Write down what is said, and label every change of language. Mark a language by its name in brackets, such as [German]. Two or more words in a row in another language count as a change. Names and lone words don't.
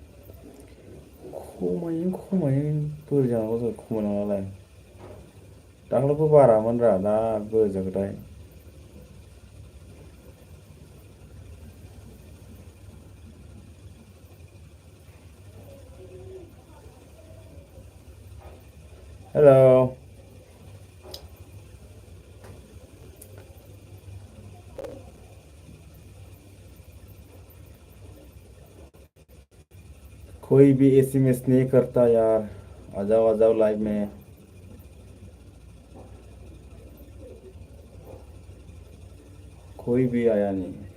[Bodo] खमायो बोरै जानांगौ जाखो खमायलाङालाय दाख्लैबो बारामोन रा दा बोरै जाखोथाय [Hindi] हेलौ कोई भी एसएमएस नहीं करता यार आ जाओ लाइव में कोई भी आया नहीं